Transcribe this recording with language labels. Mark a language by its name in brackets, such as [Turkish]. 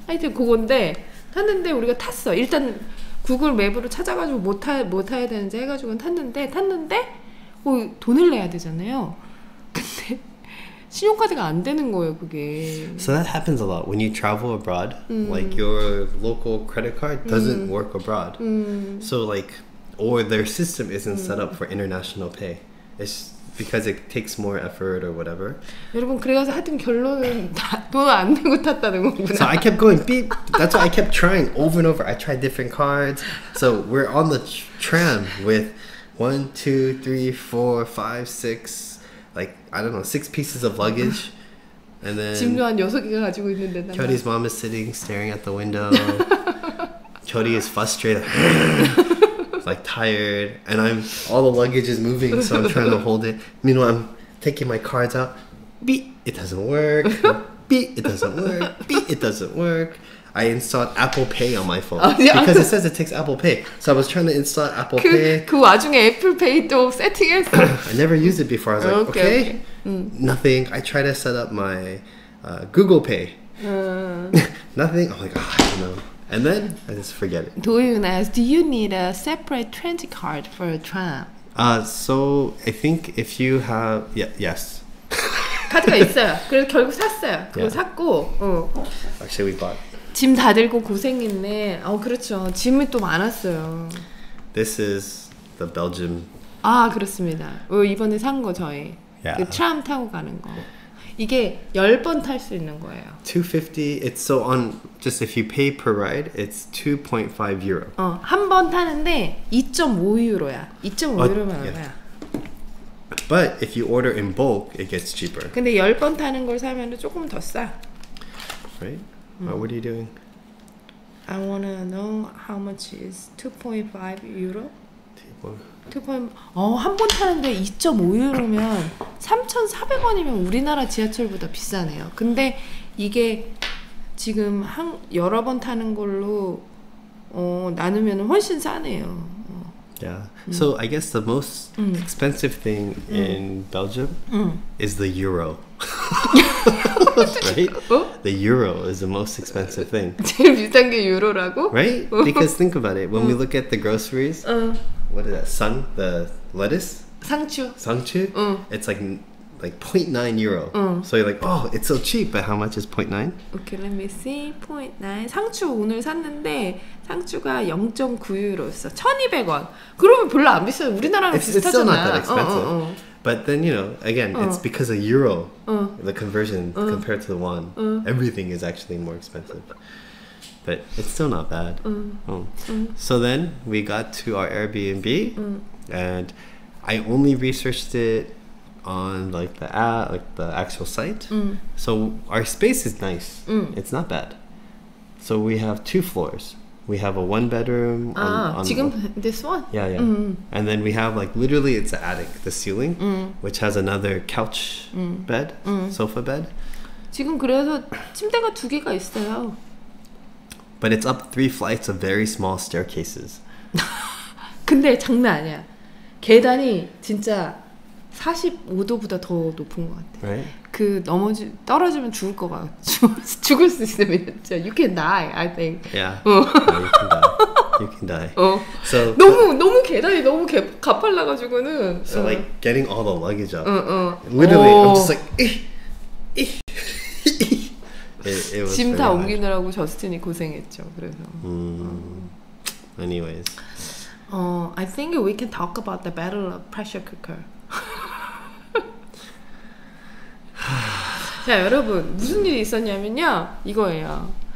[Korean] 하여튼 그건데 탔는데 우리가 탔어. 일단 구글 맵으로 찾아가지고 뭐 타야 되는지 해가지고 탔는데 돈을 내야 되잖아요. 근데 신용카드가 안 되는 거예요, 그게. [English] So that happens a lot when you travel abroad. Like your local credit card doesn't work abroad. So like, or their system isn't set up for international pay. It's because it takes more effort or whatever. [Korean] 여러분 그래서 하여튼 결론은 돈 안 내고 탔다는 거구나. [English] So I kept going beep. That's why I kept trying over and over. I tried different cards. So we're on the tram with 1, 2, 3, 4, 5, 6, like I don't know, 6 pieces of luggage. And then [Korean] 짐도 한 6개가 가지고 있는데 [English] Chody's mom is sitting staring at the window. Chody is frustrated. Like tired, and all the luggage is moving, so I'm trying to hold it. Meanwhile, I'm taking my cards out. Beep, it doesn't work. Beep, it doesn't work. Beep, it doesn't work. I installed Apple Pay on my phone because it says it takes Apple Pay. So I was trying to install Apple Pay. [Korean] 그 와중에 애플페이도 세팅했어. [English] I never used it before. I was like, okay. Nothing. I tried to set up my Google Pay. Nothing. I'm like, I don't know. And then I just forget it. 도윤 asks, do you need a separate transit card for a tram? So I think if you have, yes. [Korean] 카드가 있어요. 그래서 결국 샀어요. 그거 샀고. [English] Actually, we bought. [Korean] 짐 다 들고 고생했네. 그렇죠. 짐이 또 많았어요. [English] This is the Belgium. [Korean] 그렇습니다. 이번에 산 거 저희. 그 트람 타고 가는 거. 이게 10번 탈 수 있는 거예요. [English] 250. It's so on. Just if you pay per ride, it's 2.5 euro. [Korean] 한 번 타는데 2.5 유로야. 2.5 유로면 얼마야? [English] But if you order in bulk, it gets cheaper. [Korean] 근데 10번 타는 걸 사면 조금 더 싸. [English] Right? What are you doing? I wanna know how much is 2.5 euro? [Korean] 한 번 타는데 2.5 유로면 3,400원이면 우리나라 지하철보다 비싸네요. 근데 이게 지금 여러 번 타는 걸로 나누면 훨씬 싸네요. [English] Yeah. So I guess the most expensive thing in Belgium is the euro. Right? The euro is the most expensive thing. [Korean] 제일 비싼 게 유로라고? [English] Right? Because think about it. When we look at the groceries, what is that? The lettuce? [Korean] 상추. [English] It's like 0.9 euro. So you're like, oh, it's so cheap, but how much is 0.9? Okay, let me see. 0.9. [Korean] 상추 오늘 샀는데 상추가 0.9 유로였어. 1,200원. 그러면 별로 안 비싸요. 우리나라랑 비슷하잖아. [English] It's still not that expensive. But then, again, it's because of euro, the conversion compared to the won. Everything is actually more expensive. But it's still not bad. So then we got to our Airbnb, and I only researched it on like the app, like the actual site. So our space is nice. It's not bad. So we have 2 floors. We have a 1 bedroom. On [Korean] 지금 [English] this one? Yeah. And then we have like literally it's an attic, the ceiling, which has another couch bed, sofa bed. [Korean] 지금 그래서 침대가 2개가 있어요. [English] But it's up 3 flights of very small staircases. [Korean] 근데 장난 아니야. 계단이 진짜 45도보다 더 높은 것 같아. [English] Right? [Korean] 떨어지면 죽을 것 같아. 죽을 수 있으면 진짜 [English] you can die, I think. Yeah. You can die. So [Korean] 너무 계단이 너무 가팔라가지고는. [English] So like getting all the luggage up. Literally, I'm just like. It was [Korean] 짐 다 옮기느라고 저스틴이 고생했죠. 그래서. [English] Anyways. I think we can talk about the battle of pressure cooker. [Korean] 자, 여러분 무슨 일이 있었냐면요, 이거예요.